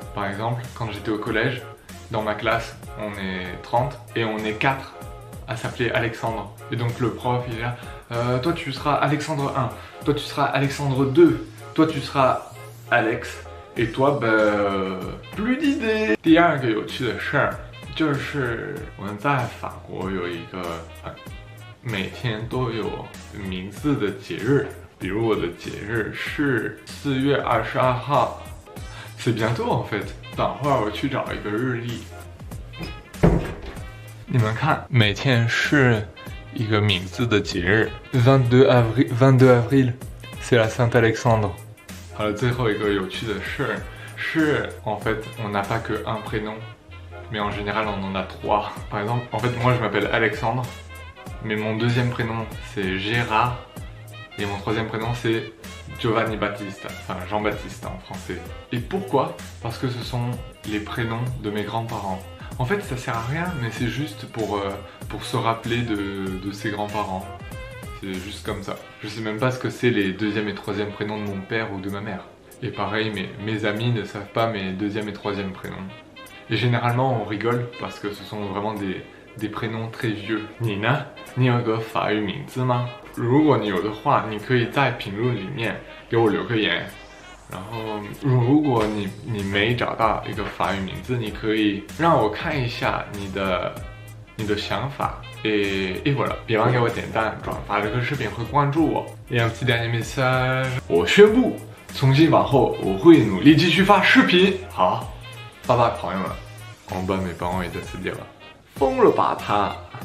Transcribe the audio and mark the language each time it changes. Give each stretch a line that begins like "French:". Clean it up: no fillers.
French: Par exemple, quand j'étais au collège, dans ma classe, on est 30 et on est 4 à s'appeler Alexandre. Et donc le prof il est là, toi tu seras Alexandre 1, toi tu seras Alexandre 2, toi tu seras Alex, et toi plus d'idées.
Chinese: 第二个有趣的事儿就是我们在法国有一个每天都有名字的节日，比如我的节日是4月22号 ，
French: c'est bientôt en fait。
Chinese: 等会儿我去找一个日历。你们看，每天是一个名字的节日。
French: 22 avril, c'est la Saint Alexandre.
Chinese: 好了，最后一个有趣的事是
French: en fait, on n'a pas que un prénom, mais en général on en a 3. Par exemple, en fait, moi je m'appelle Alexandre, mais mon deuxième prénom c'est Gérard, et mon troisième prénom c'est Giovanni Battista, enfin Jean-Baptiste en français. Et pourquoi? Parce que ce sont les prénoms de mes grands-parents. En fait, ça sert à rien, mais c'est juste pour se rappeler de ses grands-parents. C'est juste comme ça. Je sais même pas ce que c'est les deuxième et troisième prénoms de mon père ou de ma mère. Et pareil, mes amis ne savent pas mes deuxième et troisième prénoms. Et généralement, on rigole parce que ce sont vraiment des prénoms très vieux.
Chinese: 你呢？你有个法语名字吗？如果你有的话，你可以在评论里面给我留个言。然后，如果你没找到一个法语名字，你可以让我看一下你的想法。
French: Et voilà，
Chinese: 别忘给我点赞、转发这个视频和关注我。
French: Et un petit dernier message，
Chinese: 我宣布，从今往后我会努力继续发视频。好，拜拜，朋友们。
French: En bas, mes parents ils doivent se dire，
Chinese: 疯了吧他。